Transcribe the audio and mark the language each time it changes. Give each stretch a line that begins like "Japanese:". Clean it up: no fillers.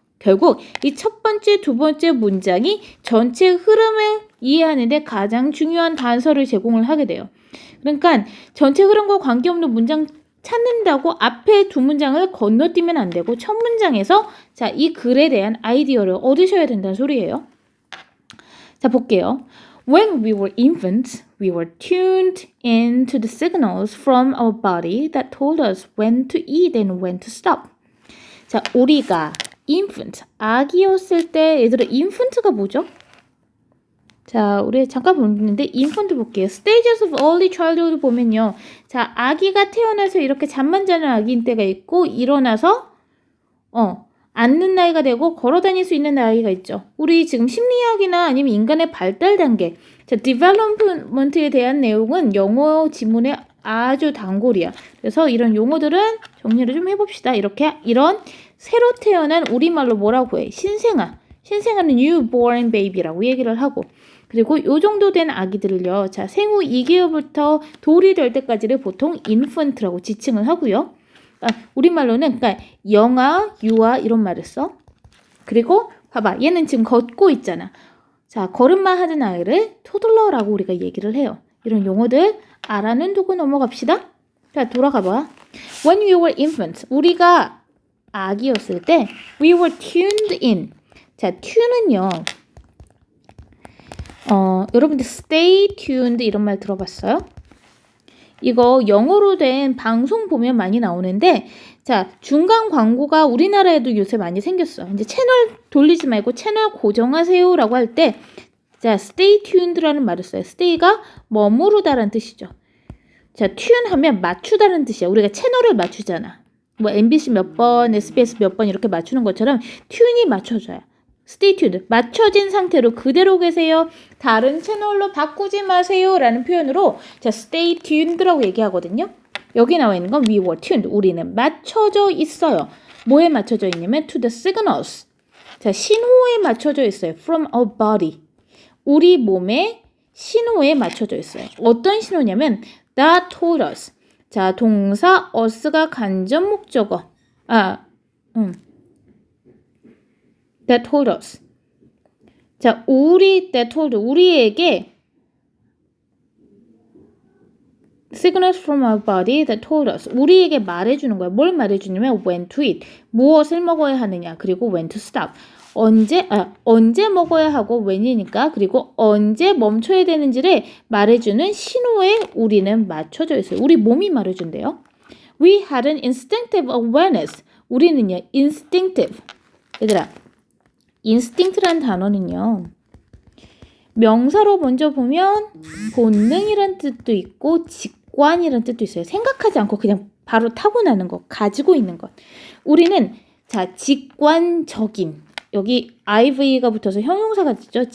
Korean: 결국 이 첫 번째, 두 번째 문장이 전체 흐름을 이해하는 데 가장 중요한 단서를 제공을 하게 돼요. 그러니까 전체 흐름과 관계없는 문장 찾는다고 앞에 두 문장을 건너뛰면 안 되고 첫 문장에서 자, 이 글에 대한 아이디어를 얻으셔야 된다는 소리예요. 자, 볼게요.
English: When we were infants, we were tuned into the signals from our body that told us when to eat and when to stop.
Korean: 자, 우리가 infant, 아기였을 때 얘들아 infant가 뭐죠? 자, 우리 잠깐 보는데 infant 볼게요. stages of early childhood 보면요. 자, 아기가 태어나서 이렇게 잠만 자는 아기인 때가 있고 일어나서 앉는 나이가 되고 걸어 다닐 수 있는 나이가 있죠. 우리 지금 심리학이나 아니면 인간의 발달 단계, 자, development에 대한 내용은 영어 지문의 아주 단골이야. 그래서 이런 용어들은 정리를 좀 해봅시다. 이런 새로 태어난 우리말로 뭐라고 해? 신생아는 newborn baby라고 얘기를 하고, 그리고 요 정도 된 아기들을요. 자, 생후 2개월부터 돌이 될 때까지를 보통 infant라고 지칭을 하고요. 우리말로는 그러니까 영아, 유아 이런 말을 써. 그리고 봐봐. 얘는 지금 걷고 있잖아. 자, 걸음마 하는 아이를 토들러라고 우리가 얘기를 해요. 이런 용어들 알아는 두고 넘어갑시다. 자, 돌아가봐.
English: When we were infants,
Korean: 우리가 아기였을 때
English: we were tuned in.
Korean: 자, tune은요. 여러분들 stay tuned 이런 말 들어봤어요? 이거 영어로 된 방송 보면 많이 나오는데, 자, 중간 광고가 우리나라에도 요새 많이 생겼어. 이제 채널 돌리지 말고 채널 고정하세요 라고 할 때, 자, stay tuned라는 말을 써요. stay가 머무르다라는 뜻이죠. 자, tune 하면 맞추다라는 뜻이야. 우리가 채널을 맞추잖아. 뭐 MBC 몇 번, SBS 몇 번 이렇게 맞추는 것처럼 tune이 맞춰져요. stay tuned, 맞춰진 상태로 그대로 계세요. 다른 채널로 바꾸지 마세요 라는 표현으로 자, stay tuned라고 얘기하거든요. 여기 나와 있는 건
English: we were tuned,
Korean: 우리는 맞춰져 있어요. 뭐에 맞춰져 있냐면
English: to the signals,
Korean: 자, 신호에 맞춰져 있어요.
English: from our body,
Korean: 우리 몸의 신호에 맞춰져 있어요. 어떤 신호냐면
English: that told us,
Korean: 자, 동사 us가 간접 목적어, that told us.
English: 자, that told,
Korean: 우리에게
English: signals from our body that told us.
Korean: 우리에게 말해주는 거야. 뭘 말해주냐면
English: when to eat,
Korean: 무엇을 먹어야 하느냐. 그리고
English: when to stop,
Korean: 언제 먹어야 하고 when이니까, 그리고 언제 멈춰야 되는지를 말해주는 신호에 우리는 맞춰져 있어요. 우리 몸이 말해준대요.
English: We had an instinctive awareness.
Korean: 우리는요, instinctive. 얘들아, instinct라는 단어는요, 명사로 먼저 보면 본능이란 뜻도 있고 직관이란 뜻도 있어요. 생각하지 않고 그냥 바로 타고나는 것, 가지고 있는 것. 우리는 자, 직관적인, 여기 IV가 붙어서 형용사가 되죠.